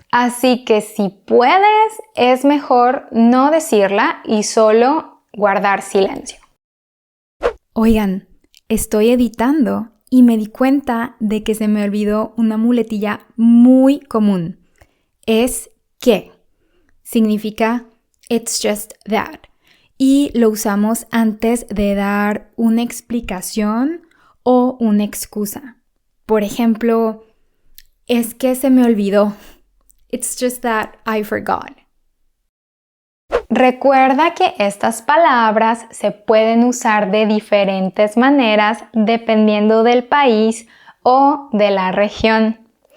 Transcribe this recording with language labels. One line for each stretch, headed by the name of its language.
Spanish: Así que si puedes, es mejor no decirla y solo guardar silencio. Oigan, estoy editando y me di cuenta de que se me olvidó una muletilla muy común. Es que. Significa
English: it's just that.
Spanish: Y lo usamos antes de dar una explicación o una excusa. Por ejemplo, es que se me olvidó.
English: It's just that I forgot.
Spanish: Recuerda que estas palabras se pueden usar de diferentes maneras dependiendo del país o de la región.